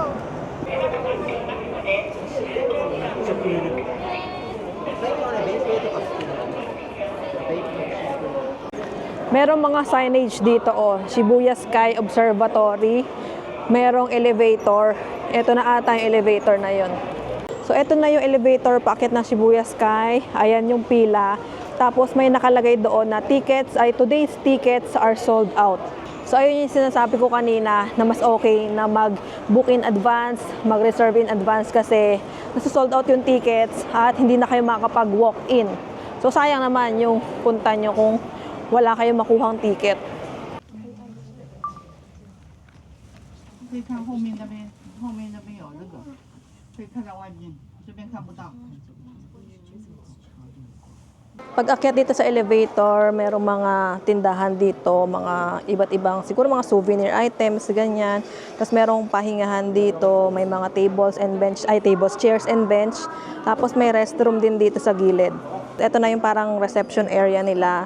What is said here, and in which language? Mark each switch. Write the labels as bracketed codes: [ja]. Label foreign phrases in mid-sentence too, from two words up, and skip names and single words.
[tl] Merong mga signage dito, oh. Shibuya Sky Observatory. Merong elevator. Ito na ata yung elevator na yon. So, ito na yung elevator paakit ng Shibuya Sky. Ayan yung pila. Tapos, may nakalagay doon na [en] today's tickets are sold out. [tl] So, ayun yung sinasabi ko kanina na mas okay na mag-book [en] in advance, [tl] mag-reserve [en] in advance [tl] kasi nasa-sold out yung tickets at hindi na kayo makakapag-walk-in. So, sayang naman yung punta nyo kung wala kayong makuhang ticket. [zh] 可以看后面那边，后面那边有那个，可以看到外面，这边看不到。 [tl] Pag akyat dito sa elevator, merong mga tindahan dito, mga iba't ibang, siguro mga [en] souvenir items, [tl] ganyan. Tapos merong pahingahan dito, may mga [en] chairs and bench. [tl] Tapos may restroom din dito sa gilid. Ito na yung parang [en] reception area [tl] nila.